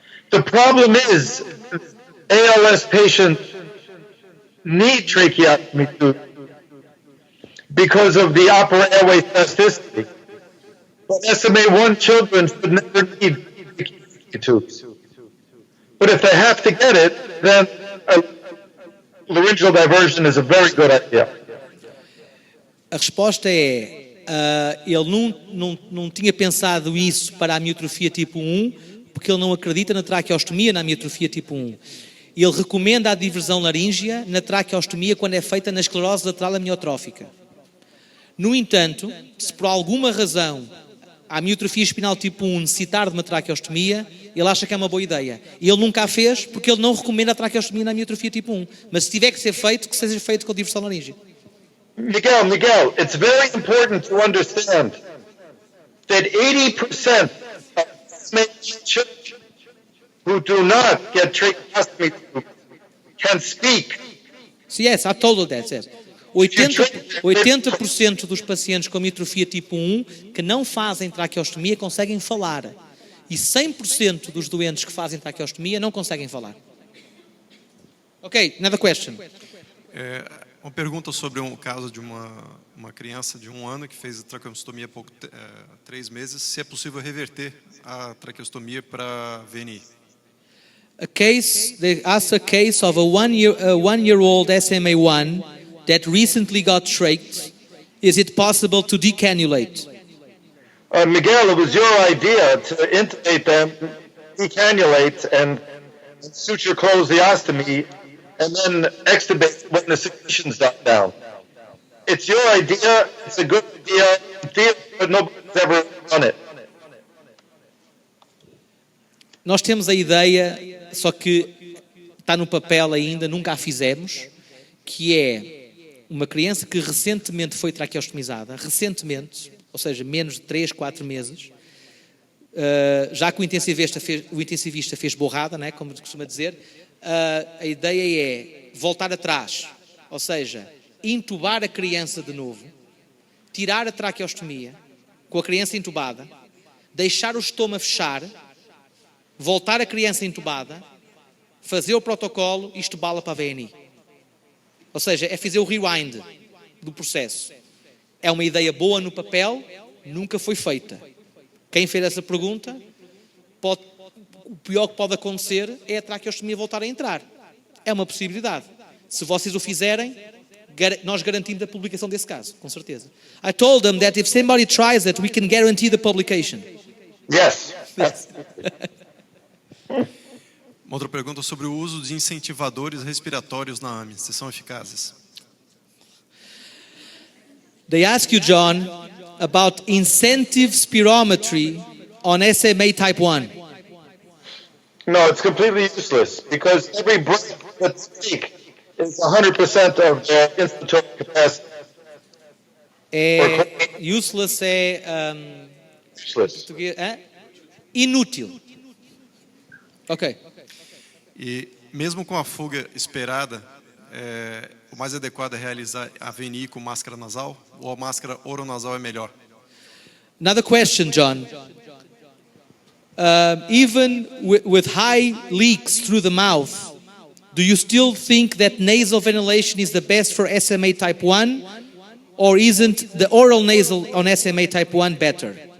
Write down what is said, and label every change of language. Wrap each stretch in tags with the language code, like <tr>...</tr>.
<en>The problem is, ALS patients need tracheotomy tube because of the upper airway spasticity. But SMA1 children should never need tracheotomy tubes. But if they have to get it, then laryngeal diversion is a very good idea.</en> <pt>A resposta é, ele não tinha pensado isso para a amiotrofia tipo 1, porque ele não acredita na traqueostomia na amiotrofia tipo 1. Ele recomenda a diversão laríngea na traqueostomia quando é feita na esclerose lateral amiotrófica. No entanto, se por alguma razão a amiotrofia espinal tipo 1 necessitar de uma traqueostomia, ele acha que é uma boa ideia. E ele nunca a fez porque ele não recomenda a traqueostomia na amiotrofia tipo 1. Mas se tiver que ser feito, que seja feito com a diversão laríngea.</pt> <en>Miguel, it's very important to understand that 80% of children who do not get tracheostomy can speak. So yes, I told you that. Yes.</en> <pt>80% dos pacientes com amiotrofia tipo 1 que não fazem traqueostomia conseguem falar. E 100% dos doentes que fazem traqueostomia não conseguem falar.</pt> <en>Ok, another question.</en> <pt>Uma pergunta sobre um caso de uma criança de 1 ano que fez traqueostomia há 3 meses. Se é possível reverter a traqueostomia para VNI?</pt> <en>They asked a case of a one-year-old SMA1 that recently got trached. Is it possible to decannulate? Miguel, it was your idea to intubate them, decannulate, and suture close the ostomy, and then extubate when the secretions die down. It's your idea, it's a good idea, but nobody's ever done it.</en> <pt>Nós temos a ideia, só que está no papel ainda, nunca a fizemos, que é uma criança que recentemente foi traqueostomizada, ou seja, menos de 3, 4 meses, já que o intensivista fez borrada, né, como se costuma dizer, a ideia é voltar atrás, ou seja, intubar a criança de novo, tirar a traqueostomia com a criança intubada, deixar o estômago fechar, voltar a criança intubada, fazer o protocolo e estubá-la para a VNI. Ou seja, é fazer o rewind do processo. É uma ideia boa no papel, nunca foi feita. Quem fez essa pergunta, o pior que pode acontecer é a traqueostomia voltar a entrar. É uma possibilidade. Se vocês o fizerem, nós garantimos a publicação desse caso, com certeza.</pt> <en>I told them that if somebody tries it, we can guarantee the publication. Yes.</en> <pt>Uma outra pergunta sobre o uso de incentivadores respiratórios na AMI. Se são eficazes?</pt> <en>They ask you, John, about incentive spirometry on SMA type 1. No, it's completely useless because every breath that's take is 100% of the inspiratory capacity. Useless é Useless.</en> <pt>inútil. Ok. E mesmo com a fuga esperada, o mais adequado é realizar a VNI com máscara nasal ou a máscara oronasal é melhor?</pt> <en>Another question, John. Even with high leaks through the mouth, do you still think that nasal ventilation is the best for SMA type 1? Or isn't the oral nasal on SMA type 1 better?</en>